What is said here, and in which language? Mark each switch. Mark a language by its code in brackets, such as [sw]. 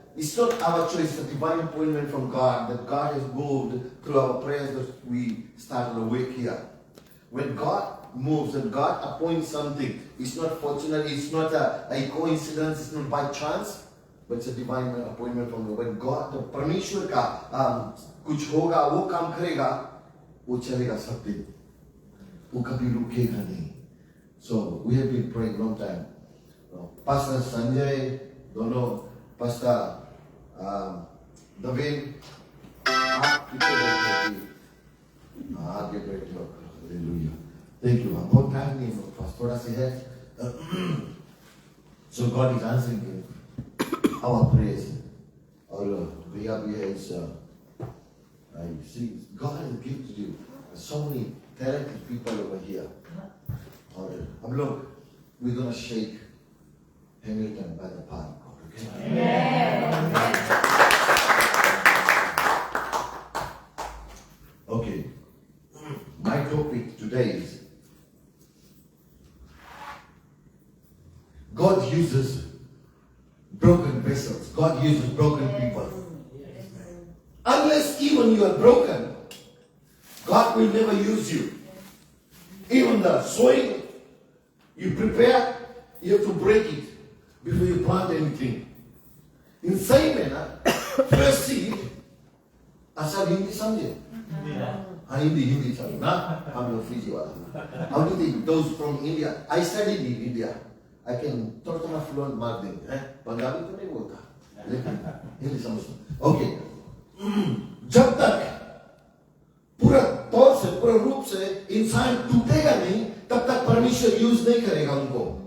[en] It's not our choice, it's a divine appointment from God that God has moved through our prayers that we started a week here. When God moves and God appoints something, it's not fortunate, it's not a coincidence, it's not by chance, but it's a divine appointment from God. When God, the [hi] परमेश्वर का कुछ होगा, वो काम करेगा, वो चलेगा सब दिन, वो कभी रुकेगा नहीं. [en] So we have been praying long time. [hi] Pastor Sanjay, दोनों Pastor Davin, आप कितने बैठे थे? आगे बैठे हो. Hallelujah. Thank you. बहुत टाइम नहीं है, बस थोड़ा सा है. [en] So God is answering our prayers. [hi] और भैया भी है इस [en] I see God has gifted you so many talented people over here. [hi] और हम लोग [en] we're gonna shake Hamilton by the power of God. Okay? Amen. Okay. My topic today is God uses broken vessels. God uses broken people. Unless even you are broken, God will never use you. Even the soil you prepare, you have to break it before you plant anything. In same manner, first seed, [hi] asal Hindi samjhe? Hindi samjhe na? [en] I'm your Fiji wala. How do you think those from India? I studied in India. I can [hi] थोड़ा fluent मार देंगे. पंजाबी तो नहीं बोलता, लेकिन हिंदी समझता. Okay. जब तक पूरा तौर से पूरा रूप से इंसान टूटेगा नहीं, तब तक परमेश्वर यूज नहीं करेगा उनको.